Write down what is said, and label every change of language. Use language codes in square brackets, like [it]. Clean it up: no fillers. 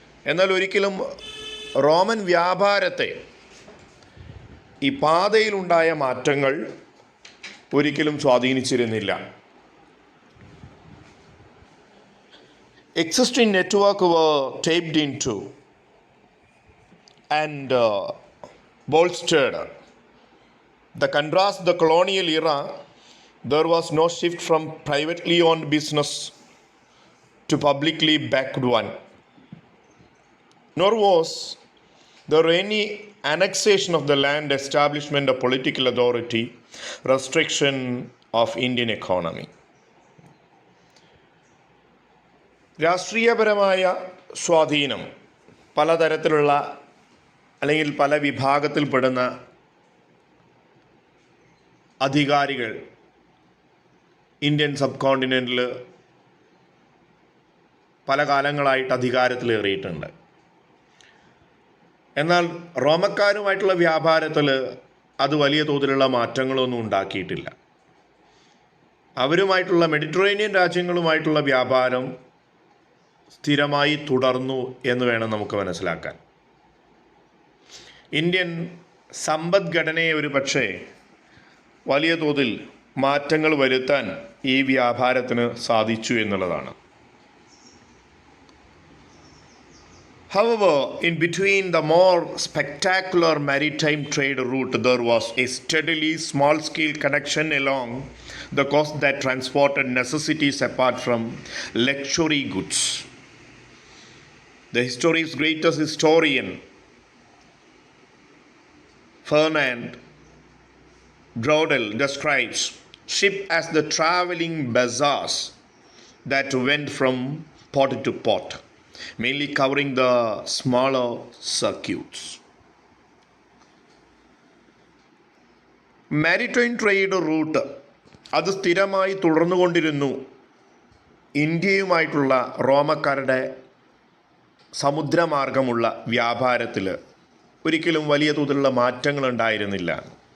[ml] എന്നാൽ ഒരിക്കലും റോമൻ വ്യാപാരത്തെ ഈ പാതയിലുണ്ടായ മാറ്റങ്ങൾ ഒരിക്കലും സ്വാധീനിച്ചിരുന്നില്ല. [en] Existing network were tapped into and bolstered. The contrast the colonial era, there was no shift from privately owned business to publicly backed one. Nor was there any annexation of the land, establishment of political authority, restriction of Indian economy. [ml] രാഷ്ട്രീയപരമായ സ്വാധീനം പലതരത്തിലുള്ള അല്ലെങ്കിൽ പല വിഭാഗത്തിൽപ്പെടുന്ന അധികാരികൾ Indian sub കോണ്ടിനെൻറ്റിൽ പല കാലങ്ങളായിട്ട് അധികാരത്തിലേറിയിട്ടുണ്ട്. എന്നാൽ റോമക്കാരുമായിട്ടുള്ള വ്യാപാരത്തിൽ അത് വലിയ തോതിലുള്ള മാറ്റങ്ങളൊന്നും ഉണ്ടാക്കിയിട്ടില്ല. അവരുമായിട്ടുള്ള മെഡിറ്ററേനിയൻ രാജ്യങ്ങളുമായിട്ടുള്ള വ്യാപാരം സ്ഥിരമായി തുടർന്നു എന്ന് വേണം നമുക്ക് മനസ്സിലാക്കാൻ. ഇന്ത്യൻ സമ്പദ്ഘടനയെ ഒരു പക്ഷേ വലിയ തോതിൽ മാറ്റങ്ങൾ വരുത്താൻ ഈ വ്യാപാരത്തിന് സാധിച്ചു എന്നുള്ളതാണ്. [en] However, in between the more spectacular maritime trade route, there was a steadily small-scale connection along the coast that transported necessities apart from luxury goods. The history's greatest historian, Ferdinand Braudel, describes ship as the traveling bazaars that went from port to port, mainly covering the smaller circuits. [ml] Maritime trade route അത് സ്ഥിരമായി തുടർന്നുകൊണ്ടിരുന്നു. ഇന്ത്യയുമായിട്ടുള്ള റോമക്കാരുടെ സമുദ്രമാർഗമുള്ള വ്യാപാരത്തിൽ ഒരിക്കലും വലിയ തോതിലുള്ള മാറ്റങ്ങൾ ഉണ്ടായിരുന്നില്ല.